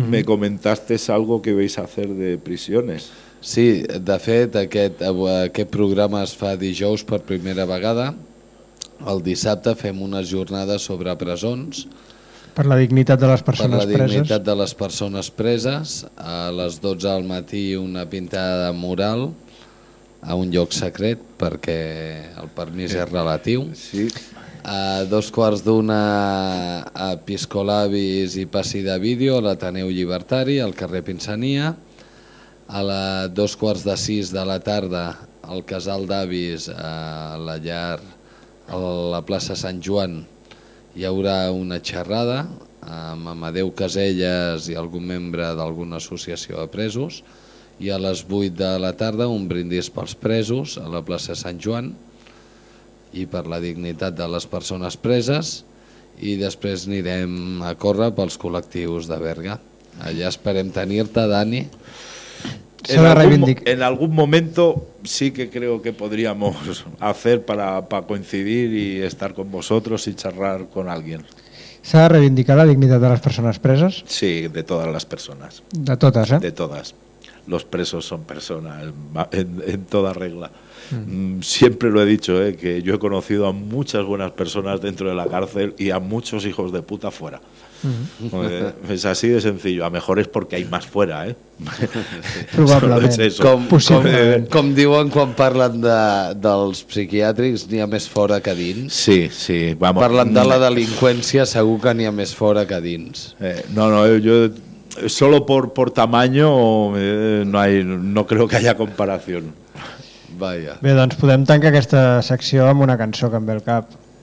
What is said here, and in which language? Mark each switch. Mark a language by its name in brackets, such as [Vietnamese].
[Spanish] Me comentaste algo que vais a hacer de prisiones. [Catalan] Sí, de fet, aquest programa es fa dijous per primera vegada. El dissabte fem una jornada sobre presons. Per la dignitat de les persones preses. Per la dignitat de les persones preses. A les 12 del matí una pintada mural a un lloc secret perquè el permís és relatiu. Sí. A dos quarts d'una a Piscolabis i passi de vídeo a l'Ateneu Llibertari, al carrer Pinsania. A les dos quarts de sis de la tarda al casal d'avis a la llar... A la plaça Sant Joan hi haurà una xerrada amb Amadeu Caselles i algun membre d'alguna associació de presos i a les 8 de la tarda un brindis pels presos a la plaça Sant Joan i per la dignitat de les persones preses i després anirem a córrer pels col·lectius de Berga. Allà esperem tenir-te, Dani. [Spanish] En algún momento sí que creo que podríamos hacer para coincidir y estar con vosotros y charlar con alguien. [Catalan] ¿S'ha de [Spanish] reivindicar la dignidad de las personas presas? Sí, de todas las personas. De todas, ¿eh? De todas. Los presos son personas en toda regla. Siempre lo he dicho, que yo he conocido a muchas buenas personas dentro de la cárcel y a muchos hijos de puta fuera. Es así de sencillo. A mejor es porque hay más fuera, [Catalan] Probablement. Com diuen quan parlen dels psiquiàtrics, n'hi ha més fora que dins. [Spanish] Sí, sí. Vamos. [Catalan] Parlen de la delinqüència, segur que n'hi ha més fora que dins. [Spanish] No, yo solo por tamaño no creo que haya comparación. Vaya. [Catalan] Bé, doncs podem tancar aquesta secció amb una cançó que em ve al cap.